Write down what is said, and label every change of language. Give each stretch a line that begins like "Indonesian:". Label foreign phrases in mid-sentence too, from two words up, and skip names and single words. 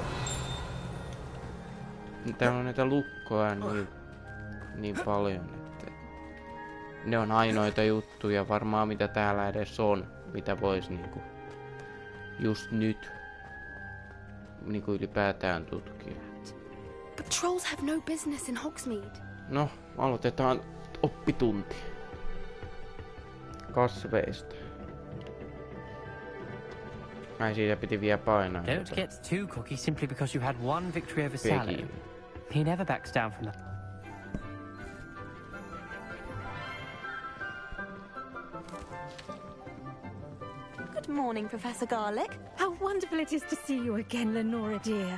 Finnish: Täällä on näitä lukkoja niin paljon, että ne on ainoita juttuja varmaan mitä täällä edes on, mitä vois niinku just nyt niinku ylipäätään tutkia.
English: But trolls have no business in Hogsmeade.
Finnish: No, aloitetaan oppitunti kasveista. Ai siitä piti vielä painaa.
English: Don't get too cocky simply because you had one victory over Sallow. He never backs down from that. Good morning, Professor Garlick. How wonderful it is to see you again, Lenora dear.